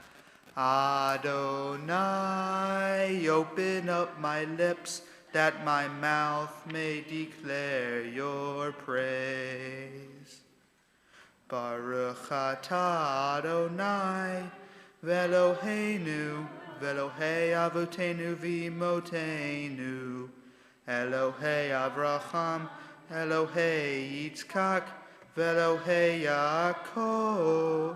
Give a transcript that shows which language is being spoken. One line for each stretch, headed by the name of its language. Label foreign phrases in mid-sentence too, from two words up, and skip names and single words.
English: Adonai, open up my lips that my mouth may declare your praise.
Hebrew: ברוך אתה אדוני ואלוהינו אלוהי אבותינו ואימותינו, אלוהי אברהם, אלוהי יצחק, ואלוהי יעקב,